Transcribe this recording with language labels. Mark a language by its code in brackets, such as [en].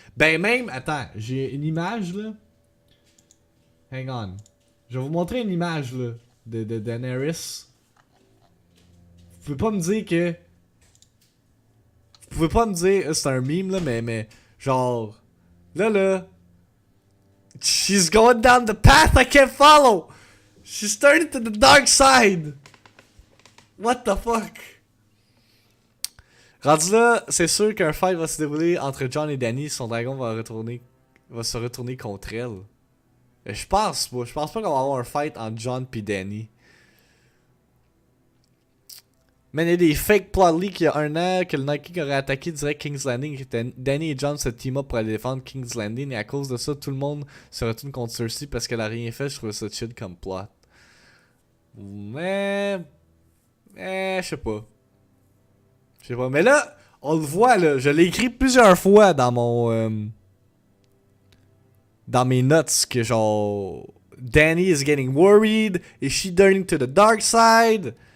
[fr] Ben même, attends, j'ai une image là. [en] Hang on. [fr] Je vais vous montrer une image là de Daenerys. Vous pouvez pas me dire que... Vous pouvez pas me dire, c'est un meme là, mais genre... Là... [en] She's going down the path I can't follow! She's turning to the dark side! What the fuck? [fr] Rendu là, c'est sûr qu'un fight va se dérouler entre Jon et Dany. Son dragon va se retourner contre elle. Mais je pense pas. Je pense pas qu'on va avoir un fight entre Jon et Dany. Mais il y a des fake plot leaks il y a un an que le Night King aurait attaqué direct King's Landing. Dany et Jon se team up pour aller défendre King's Landing. Et à cause de ça, tout le monde se retourne contre Cersei parce qu'elle a rien fait. Je trouve ça chill comme plot. Mais je sais pas. Je sais pas. Mais là, on le voit là. Je l'ai écrit plusieurs fois dans mon... dans mes notes que genre... [en] Dany is getting worried. Is she turning to the dark side?